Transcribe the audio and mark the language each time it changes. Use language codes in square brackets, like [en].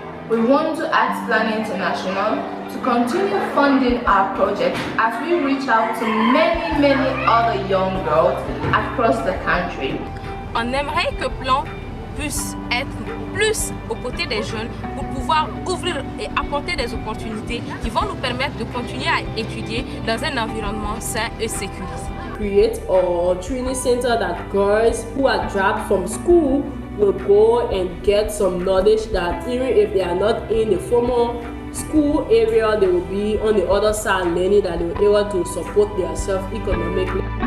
[en] We want to ask Plan International to continue funding our project as we reach out to many other young girls across the country. [fr] On aimerait que Plan puisse être plus aux côtés des jeunes pour pouvoir ouvrir et apporter des opportunités qui vont nous permettre de continuer à étudier dans un environnement sain et sécurisé. [en] Create a training center that girls who are dropped from school will go and get some knowledge that even if they are not in the formal school area, they will be on the other side learning that they will be able to support themselves economically.